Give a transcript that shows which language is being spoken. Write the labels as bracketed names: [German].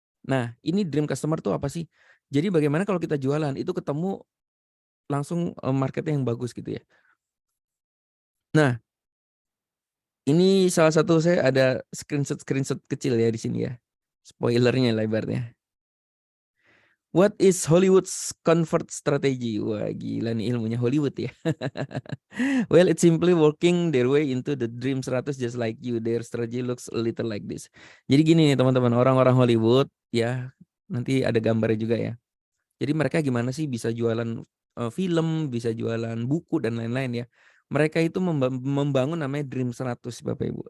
[Indonesian] Nah ini dream customer tuh apa sih? Jadi bagaimana kalau kita jualan itu ketemu langsung marketnya yang bagus gitu ya. Nah ini salah satu saya ada screenshot kecil ya di sini ya. Spoilernya lebarnya. [English] What is Hollywood's convert strategy? [Indonesian] Wah gila nih ilmunya Hollywood ya. [English] Well, it's simply working their way into the dream 100 just like you. Their strategy looks a little like this. [Indonesian] Jadi gini nih teman-teman, orang-orang Hollywood ya, nanti ada gambarnya juga ya. Jadi mereka gimana sih bisa jualan film, bisa jualan buku dan lain-lain ya. Mereka itu membangun namanya Dream 100 Bapak Ibu.